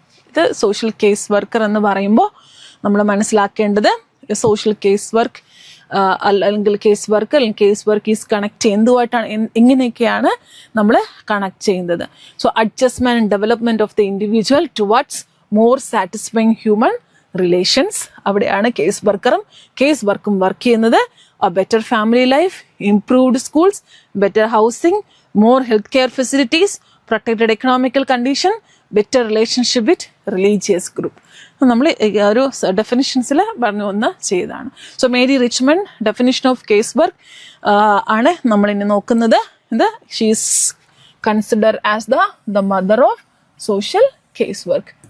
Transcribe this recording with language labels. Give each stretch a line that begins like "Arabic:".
Malayalam: ഇത് social case worker എന്ന് പറയുമ്പോൾ നമ്മൾ മനസ്സിലാക്കേണ്ടത് സോഷ്യൽ കേസ് വർക്ക് അല്ലെങ്കിൽ കേസ് വർക്ക് അല്ലെങ്കിൽ കേസ് വർക്ക് ഈസ് കണക്ട് എന്തുമായിട്ടാണ് എങ്ങനെയൊക്കെയാണ് നമ്മൾ കണക്ട് ചെയ്യുന്നത്.
English: so adjustment and development of the individual towards more satisfying human relations,
Malayalam: അവിടെയാണ് കേസ് വർക്കറും കേസ് വർക്കും വർക്ക് ചെയ്യുന്നത്.
English: a better family life, improved schools, better housing, more healthcare facilities, protected economical condition, better relationship with religious group.
Malayalam: നമ്മൾ ഒരു ഡെഫിനിഷൻസിൽ പറഞ്ഞു വന്ന് ചെയ്തതാണ്. So Mary Richmond definition of case work ആണ് നമ്മളിനി നോക്കുന്നത്.
English: ഇത് she's consider as the mother of social case work.